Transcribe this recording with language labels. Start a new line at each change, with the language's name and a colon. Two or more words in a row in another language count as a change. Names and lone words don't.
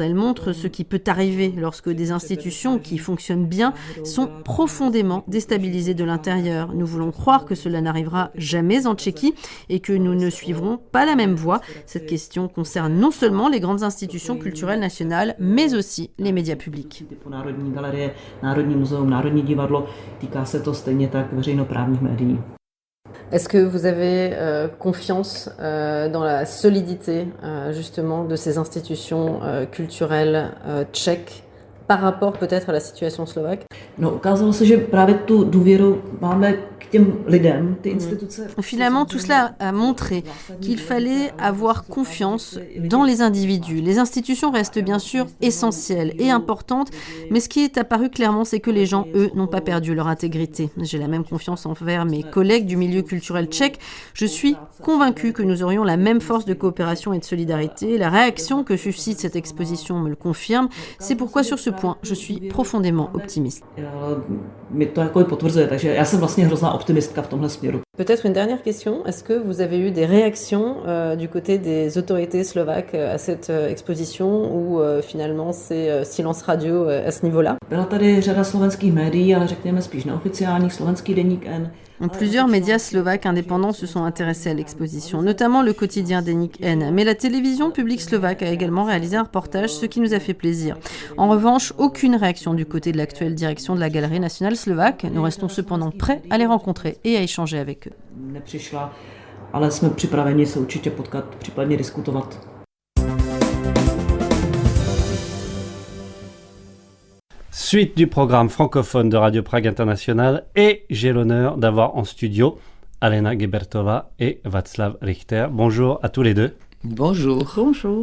French: Elle montre ce qui peut arriver lorsque des institutions qui fonctionnent bien sont profondément déstabilisées de l'intérieur. Nous voulons croire que cela n'arrivera jamais en Tchéquie et que nous ne suivrons pas la même voie. Cette question concerne non seulement les grandes institutions culturelles nationales, mais aussi les médias publics.
Czech: Národní galerie, Národní muzeum, Národní divadlo, týká se to stejně tak veřejnoprávních médií.
French: Est-ce que vous avez confiance dans la solidité justement de ces institutions culturelles tchèques par rapport peut-être à la situation slovaque?
Czech: No, ukázalo se, že právě tu důvěru máme k těm lidem, ty instituce...
French: Finalement, tout cela a montré qu'il fallait avoir confiance dans les individus. Les institutions restent bien sûr essentielles et importantes, mais ce qui est apparu clairement, c'est que les gens, eux, n'ont pas perdu leur intégrité. J'ai la même confiance envers mes collègues du milieu culturel tchèque. Je suis convaincue que nous aurions la même force de coopération et de solidarité. La réaction que suscite cette exposition me le confirme. C'est pourquoi, sur ce point, je suis profondément optimiste. Peut-être une dernière question. Est-ce que vous avez eu des réactions du côté des autorités slovaques à cette exposition ou finalement c'est silence radio à ce niveau-là?
Czech: Byla tady řada slovenských médií, ale řekněme spíš neoficiálních, slovenský Deník N.
French: Plusieurs médias slovaques indépendants se sont intéressés à l'exposition, notamment le quotidien Deník N. Mais la télévision publique slovaque a également réalisé un reportage, ce qui nous a fait plaisir. En revanche, aucune réaction du côté de l'actuelle direction de la Galerie nationale slovaque. Nous restons cependant prêts à les rencontrer et à échanger avec eux.
Czech: Nepřišla, ale jsme připraveni se určitě potkat, případně diskutovat.
French: Suite du programme francophone de Radio Prague International et j'ai l'honneur d'avoir en studio Alena Gebertová et Václav Richter. Bonjour à tous les deux. Bonjour. Bonjour.